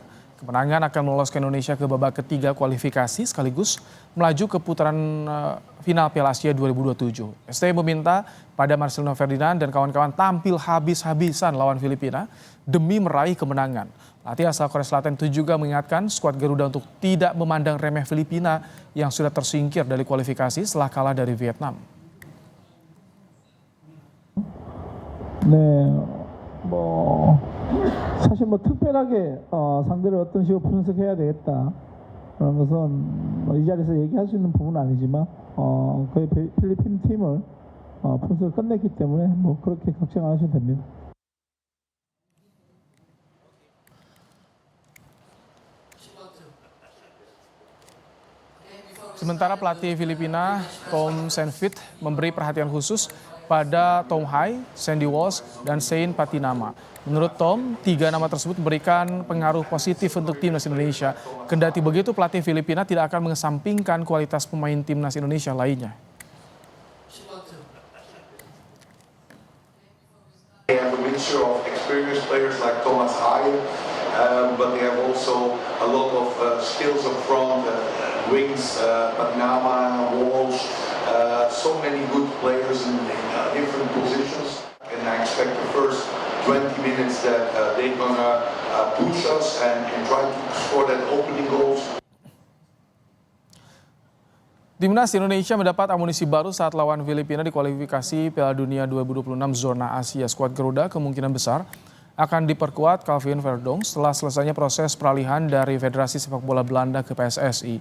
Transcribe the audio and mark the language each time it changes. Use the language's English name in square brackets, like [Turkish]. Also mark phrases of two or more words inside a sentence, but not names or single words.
[Indonesian] Kemenangan akan meloloskan Indonesia ke babak ketiga kualifikasi sekaligus melaju ke putaran final Piala Asia 2027. ST meminta pada Marcelino Ferdinand dan kawan-kawan tampil habis-habisan lawan Filipina demi meraih kemenangan. Pelatih asal Korea Selatan itu juga mengingatkan skuad Garuda untuk tidak memandang remeh Filipina yang sudah tersingkir dari kualifikasi setelah kalah dari Vietnam. [Korean] 사실 특별하게 상대를 어떤 식으로 분석해야 되겠다 그런 것은 이 자리에서 얘기할 수 있는 부분은 아니지만 거의 필리핀 팀을 분석을 끝냈기 때문에 그렇게 걱정 안 하셔도 됩니다. [Indonesian] Sementara pelatih Filipina Tom Saintfiet memberi perhatian khusus pada Tom Hai, Sandy Walsh, dan Shane Patinama. Menurut Tom, 3 nama tersebut memberikan pengaruh positif untuk timnas Indonesia. Kendati begitu, pelatih Filipina tidak akan mengesampingkan kualitas pemain timnas Indonesia lainnya. [English] They have a mixture of experienced players like Thomas Haye, but they have also a lot of skills up front, wings, Patinama, Walsh, so many good players in different positions. And I expect the first 20 minutes that they're gonna push us and try to score that opening goals. [Indonesian] Timnas Indonesia mendapat amunisi baru saat lawan Filipina di kualifikasi Piala Dunia 2026 zona Asia. Skuad Garuda kemungkinan besar akan diperkuat Calvin Verdong setelah selesainya proses peralihan dari Federasi Sepak Bola Belanda ke PSSI.